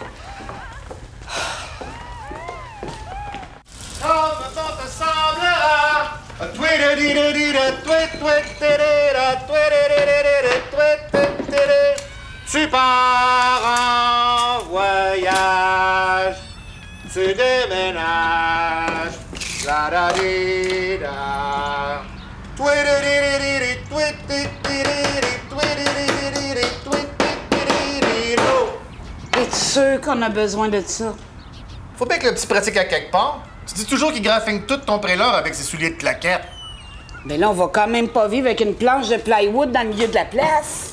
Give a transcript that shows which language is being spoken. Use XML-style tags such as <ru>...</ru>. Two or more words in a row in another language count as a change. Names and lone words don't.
<fr>Tu pars en voyage, tu déménages, la da di da. Es-tu sûr qu'on a besoin de ça? Faut bien que le petit pratique à quelque part. Tu dis toujours qu'il graffine tout ton prélor avec ses souliers de claquettes. Mais là, on va quand même pas vivre avec une planche de plywood dans le milieu de la place.</fr>